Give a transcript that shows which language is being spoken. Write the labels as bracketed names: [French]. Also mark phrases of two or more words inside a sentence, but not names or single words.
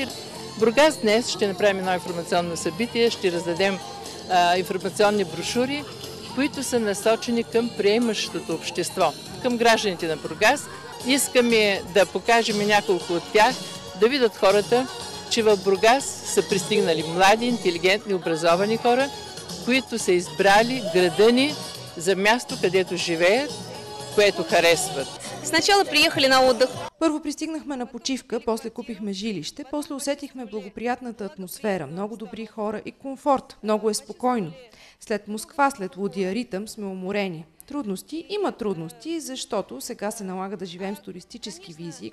[Bulgarian] Бургас днес ще направим едно информационно събитие, ще раздадем информационни брошури, които са насочени към приемащото общество, към гражданите на Бургас. Искаме да покажем няколко от тях, да видят хората, че в Бургас са пристигнали млади, интелигентни, образовани хора, които са избрали града ни за място, където живеят, което харесват. [Russian] Сначала приехали на отдых. [Bulgarian] Първо пристигнахме на почивка, после купихме жилище, после усетихме благоприятната атмосфера, много добри хора и комфорт. Много е спокойно. След Москва, след лудия ритъм сме уморени. Трудности има трудности, защото сега се налага да живеем с туристически визии.